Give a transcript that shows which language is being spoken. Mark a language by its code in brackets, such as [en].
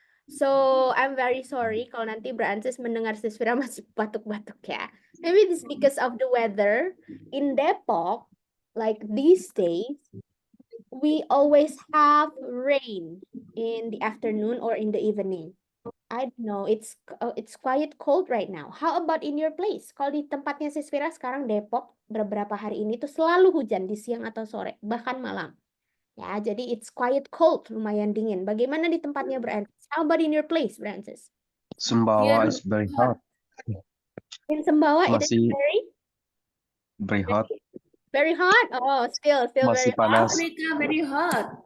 [en] So I'm very sorry [id] kalau nanti Brancis mendengar Siswira masih batuk-batuk ya. [en] Maybe this because of the weather in Depok, like these days. We always have rain in the afternoon or in the evening. I don't know, it's quite cold right now. How about in your place? [id] Kalau di tempatnya Sisvira sekarang Depok, beberapa hari ini tuh selalu hujan di siang atau sore, bahkan malam. Ya, jadi [en] it's quite cold, [id] lumayan dingin. Bagaimana di tempatnya Brancis? [en] How about in your place, Brancis? Sumbawa is very hot. In Sumbawa, it is [id] Masih [en] very hot. very hot. Oh, still very [id] Masih panas. [en] Africa very hot.